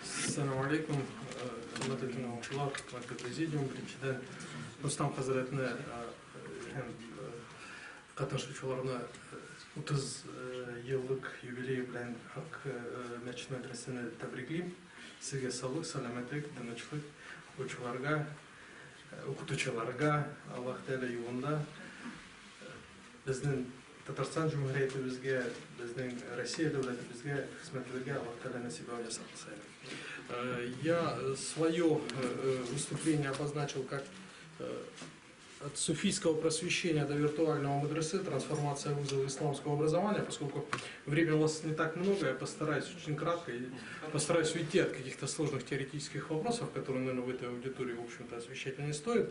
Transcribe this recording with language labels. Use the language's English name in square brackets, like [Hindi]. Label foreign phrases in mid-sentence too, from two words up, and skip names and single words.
[Arabic] السلام عليكم, [Uzbek] hurmatli o'quvchilar, hurmatli prezidium, birinchidan Rustam Hazratni qatnashuvchilarni 30 yillik yubiley bilan Haq masjid madrasasini tabriklayman. Sizga sog'lik, salomatlik, tinchlik, o'qituvchilarga Alloh taolo yo'lida bizning Татарстан Jumhuriyatimizga, bizning Россия davlatimizga xizmatlarga Alloh taolo nasib qilsin. [Russian] Я свое выступление обозначил как от суфийского просвещения до виртуального мадресе, трансформация вузов исламского образования, поскольку времени у вас не так много, я постараюсь очень кратко и постараюсь уйти от каких-то сложных теоретических вопросов, которые, наверное, в этой аудитории, в общем-то, освещать не стоит.